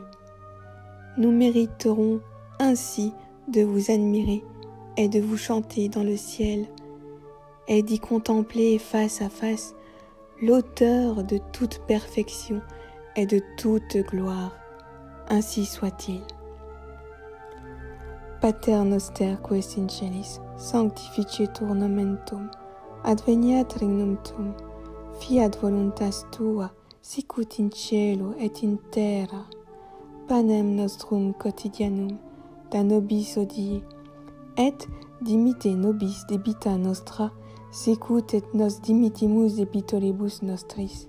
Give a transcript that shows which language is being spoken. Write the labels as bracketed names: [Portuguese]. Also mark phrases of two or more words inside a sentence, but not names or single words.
[French] Nous mériterons ainsi de vous admirer et de vous chanter dans le ciel, et d'y contempler face à face l'auteur de toute perfection et de toute gloire. Ainsi soit-il. [Latin] Pater noster qui es in celis, sanctificetur nomen tuum, adveniat regnum tuum, fiat voluntas tua, sicut in cielo et in terra. Panem nostrum quotidianum da nobis hodie, et dimitte nobis debita nostra, sicut et nos dimittimus debitoribus nostris.